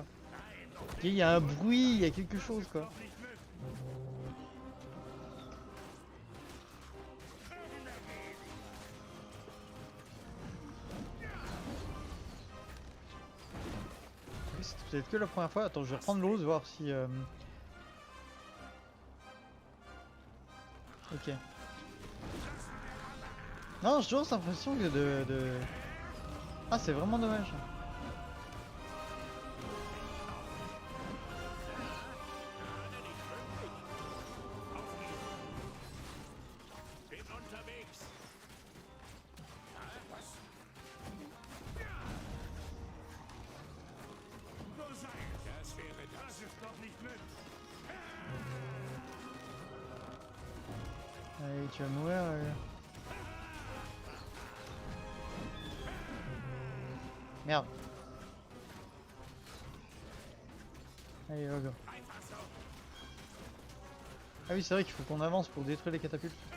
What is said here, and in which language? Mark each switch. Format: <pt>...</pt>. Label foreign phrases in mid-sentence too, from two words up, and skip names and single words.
<fr>Il y a un bruit, il y a quelque chose, quoi. C'est peut-être que la première fois. Attends, je vais reprendre l'ose, voir si... Ok. Non, j'ai toujours cette impression que de... Ah, c'est vraiment dommage.</fr> <de>Bin unterwegs. Nur sein. Das wäre das. Das ist doch nicht möglich.</de> <fr>Allez, tu vas mourir. Merde. Allez,</fr> <en>go, go.</en> <fr>Ah oui, c'est vrai qu'il faut qu'on avance pour détruire les catapultes.</fr>